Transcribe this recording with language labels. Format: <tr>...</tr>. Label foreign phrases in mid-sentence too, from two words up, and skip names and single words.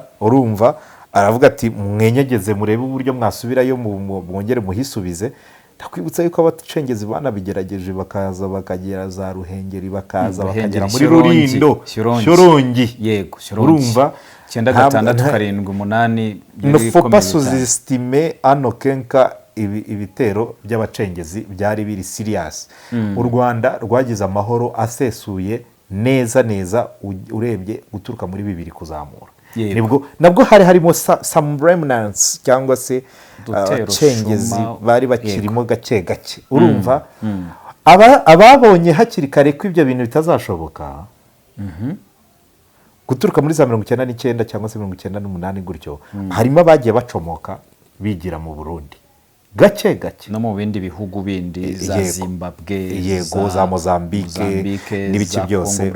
<rw>Urumva aravuga ati mwenyegeze murebe uburyo mwasubirayo mwongere muhisubize. Ndakwibutsa yuko abacengezi banabigerageje bakaza bakagera za Ruhengeri bakaza bakagera muri Rulindo Shyorongi. Urumva 9/6/8</rw> <fr>ne faut pas sous-estimer</fr> <rw>anokenka ibitero by'abacengezi byari biri serious. U Rwanda rwagize amahoro asesuye neza urebye guturuka muri 2 kuzamura. Nabwo hari harimo</rw> <en>some remnants</en> <rw>cyangwa se abacengezi bari bakirimo gake. Urumva ababonye hakiri kare ko ibyo bintu bitazashoboka guturuka muri za 1999 cyangwa se 1998 gutyo harimo abagiye bacomoka bigira mu Burundi gake no mu bindi bihugu bindi za Zimbabwe, za Mozambique n'ibiki byose,</rw>